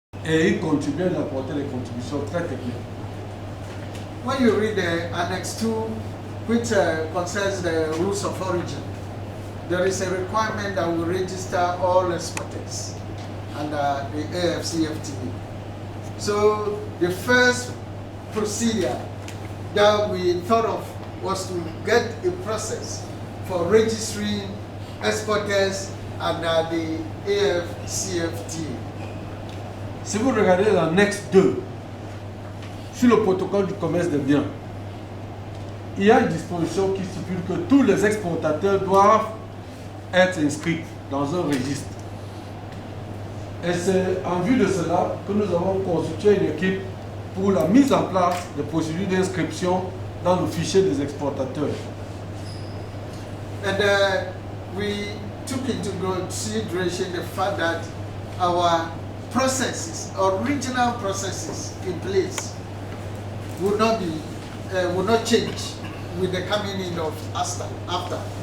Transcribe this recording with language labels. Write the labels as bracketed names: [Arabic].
[French] et ils contribuent d'apporter des contributions très techniques. [English] When you read the Annex 2, which concerns the rules of origin, there is a requirement that we register all exporters under the AfCFTA. So the first procedure that we thought of was to get a process for registering exporters under the AfCFTA. [French] Si vous regardez l'annexe 2 sur le protocole du commerce des biens, il y a une disposition qui stipule que tous les exportateurs doivent être inscrits dans un registre. Et c'est en vue de cela que nous avons constitué une équipe pour la mise en place des procédures d'inscription dans le fichier des exportateurs. [English] And we took into consideration the fact that our processes, original processes in place, would not change with the coming in of after.